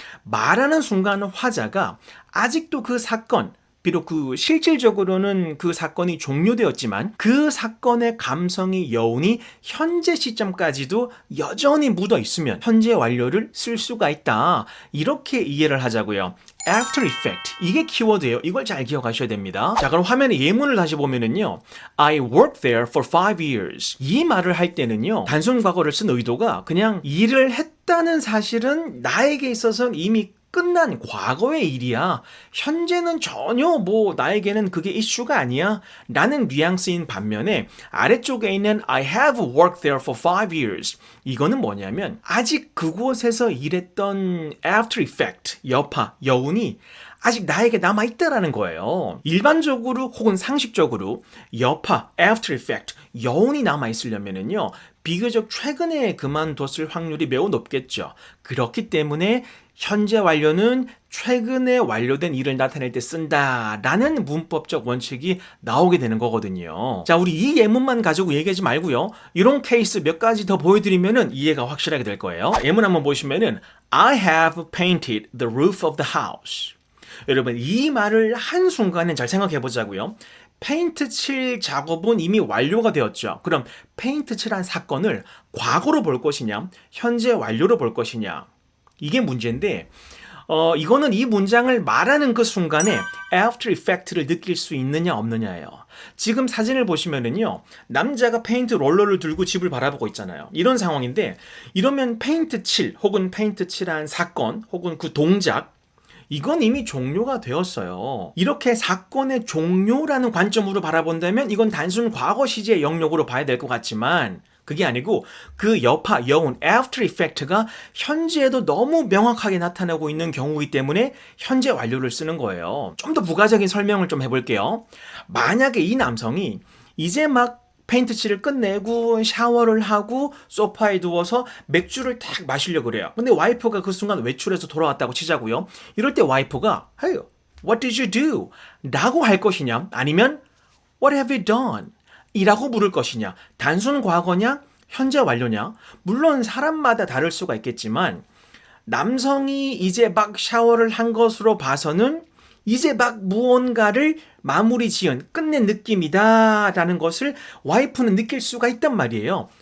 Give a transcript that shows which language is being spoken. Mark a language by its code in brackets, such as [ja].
[ko] 말하는 순간 화자가 아직도 그 사건 비록 그 실질적으로는 그 사건이 종료되었지만 그 사건의 감성이 여운이 현재 시점까지도 여전히 묻어 있으면 현재 완료를 쓸 수가 있다. 이렇게 이해를 하자고요. After effect. 이게 키워드예요. 이걸 잘 기억하셔야 됩니다. 자, 그럼 화면에 예문을 다시 보면은요. [en] I worked there for 5 years. [ko] 이 말을 할 때는요. 단순 과거를 쓴 의도가 그냥 일을 했다는 사실은 나에게 있어서는 이미 끝난 과거의 일이야. 현재는 전혀 나에게는 그게 이슈가 아니야. 라는 뉘앙스인 반면에 아래쪽에 있는 [en] I have worked there for 5 years. [ko] 이거는 뭐냐면 아직 그곳에서 일했던 after effect, 여파, 여운이 아직 나에게 남아있다라는 거예요. 일반적으로 혹은 상식적으로 여파, after effect, 여운이 남아있으려면은요. 비교적 최근에 그만뒀을 확률이 매우 높겠죠. 그렇기 때문에 현재 완료는 최근에 완료된 일을 나타낼 때 쓴다라는 문법적 원칙이 나오게 되는 거거든요. 자, 우리 이 예문만 가지고 얘기하지 말고요. 이런 케이스 몇 가지 더 보여드리면은 이해가 확실하게 될 거예요. 예문 한번 보시면은 [en] I have painted the roof of the house. [ko] 여러분, 이 말을 한순간에 잘 생각해 보자고요. 페인트 칠 작업은 이미 완료가 되었죠. 그럼 페인트 칠한 사건을 과거로 볼 것이냐, 현재 완료로 볼 것이냐. 이게 문제인데 이거는 이 문장을 말하는 그 순간에 after effect를 느낄 수 있느냐 없느냐예요. 지금 사진을 보시면은요. 남자가 페인트 롤러를 들고 집을 바라보고 있잖아요. 이런 상황인데 이러면 페인트 칠 혹은 페인트 칠한 사건 혹은 그 동작 이건 이미 종료가 되었어요. 이렇게 사건의 종료라는 관점으로 바라본다면 이건 단순 과거 시제의 영역으로 봐야 될 것 같지만 그게 아니고 그 여파, 여운, after effect가 현재에도 너무 명확하게 나타나고 있는 경우이기 때문에 현재 완료를 쓰는 거예요. 좀 더 부가적인 설명을 좀 해볼게요. 만약에 이 남성이 이제 막 페인트 칠을 끝내고 샤워를 하고 소파에 누워서 맥주를 딱 마시려고 그래요. 근데 와이프가 그 순간 외출해서 돌아왔다고 치자고요. 이럴 때 와이프가 [en] Hey, what did you do? [ko] 라고 할 것이냐 아니면 [en] What have you done? [ko] 이라고 물을 것이냐 단순 과거냐 현재 완료냐 물론 사람마다 다를 수가 있겠지만 남성이 이제 막 샤워를 한 것으로 봐서는 이제 막 무언가를 마무리 지은 끝낸 느낌이다 라는 것을 와이프는 느낄 수가 있단 말이에요.